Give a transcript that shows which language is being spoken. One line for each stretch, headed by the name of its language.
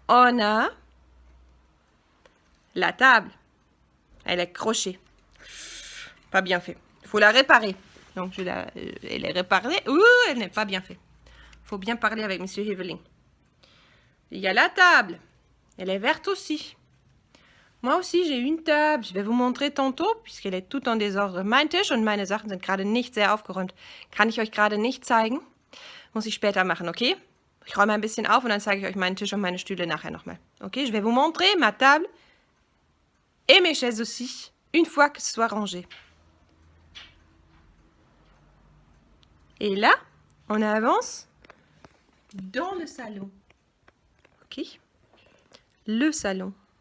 French: On a la table. Elle est crochée. Pas bien fait. Il faut la réparer. Donc, elle est réparée. Ouh, elle n'est pas bien faite. Il faut bien parler avec M. Heveling. Il y a la table. Elle est verte aussi. Moi aussi, j'ai une table. Je vais vous montrer tantôt, puisqu'elle est toute en désordre.
German: Mein Tisch und meine Sachen sind gerade nicht sehr aufgeräumt. Kann ich euch gerade nicht zeigen. Muss ich später machen, okay? Ich räume ein bisschen auf und dann zeige ich euch meinen Tisch und meine Stühle nachher nochmal.
French: Ok, je vais vous montrer ma table et mes chaises aussi, une fois que ce soit rangé. Et là, on avance dans le salon. Ok? Le salon.